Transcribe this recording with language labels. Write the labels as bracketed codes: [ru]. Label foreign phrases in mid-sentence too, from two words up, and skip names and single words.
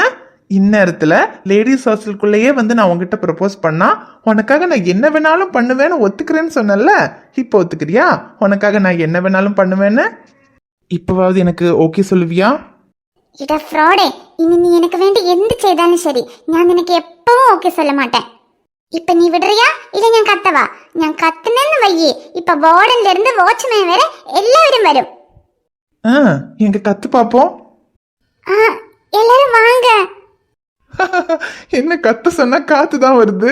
[ta] இந்நேரத்துல லேடிஸ் ஹாஸ்டலுக்குள்ளேயே வந்து நான் உங்ககிட்ட ப்ரப்போஸ் பண்ணா உனக்காக நான் என்ன வேணாலும் பண்ணுவேன்னு ஒத்துக்கிறேன்னு சொன்னல, இப்போ ஒத்துக்கிறியா? உனக்காக நான் என்ன வேணாலும் பண்ணுவேன்னு இப்பவாவது எனக்கு ஓகே சொல்லுவியா? [ml] എട ഫ്രോഡേ, ഇനി നീ എനിക്ക് വേണ്ടി എന്ത് ചെയ്താലും ശരി ഞാൻ നിനക്ക് എപ്പോഴും ഓക്കേ [ta] சொல்ல மாட்டேன். இப்ப நீ விடுறியா இல்ல நான் கத்தவா? ഞാൻ கத்துனேன்னு வையே, இப்ப வார்டன்ல இருந்து வாட்ச்மேன் வரை எல்லாரும் வரும். எங்க கத்து பாப்போம். எல்லாரும் வாங்க. என்ன கத்த சொன்னா காத்து தான் வருது.